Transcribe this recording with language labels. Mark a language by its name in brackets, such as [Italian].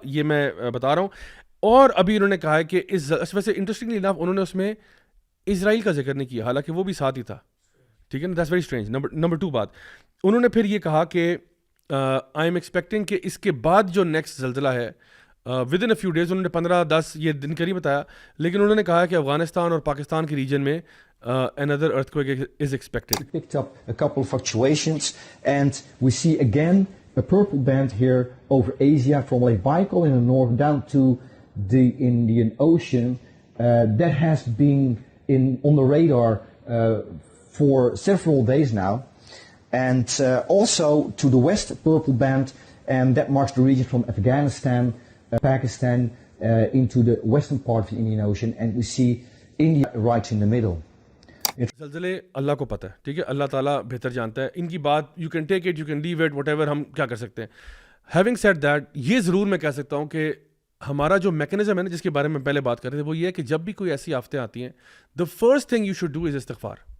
[Urdu] یہ میں بتا رہا ہوں. اور ابھی انہوں نے کہا ہے کہ اس ویسے انٹرسٹنگلی انف انہوں نے اس میں اسرائیل کا ذکر نہیں کیا, حالانکہ وہ بھی ساتھ ہی تھا, ٹھیک ہے نا. [English] That's very strange. [Urdu] نمبر 2 بات, انہوں نے پھر یہ کہا کہ [English] I am expecting [Urdu] کہ اس کے بعد جو نیکسٹ زلزلہ ہے [English] with in a few days, [Urdu] انہوں نے 15-10 یہ دن کا نہیں بتایا, لیکن انہوں نے کہا کہ افغانستان اور پاکستان کے ریجن میں [English] another earthquake is expected. Picked up a couple of fluctuations and we see again a purple band here over Asia from Lake Baikal in the north down to the Indian Ocean. That has been on the radar for several days now. And also to the west, purple band, and that marks the region from Afghanistan, Pakistan, into the western part of the Indian Ocean, and we see India right in the middle. [Urdu] زلزلے اللہ کو پتہ ہے, ٹھیک ہے, اللہ تعالیٰ بہتر جانتا ہے. ان کی بات [English] you can take it, you can leave it, whatever, [Urdu] ہم کیا کر سکتے ہیں. [English] having said that, [Urdu] یہ ضرور میں کہہ سکتا ہوں کہ ہمارا جو میکینزم ہے نا جس کے بارے میں پہلے بات کر رہے تھے, وہ یہ ہے کہ جب بھی کوئی ایسی آفتیں آتی ہیں, [English] the first thing you should do is [Urdu] استغفار.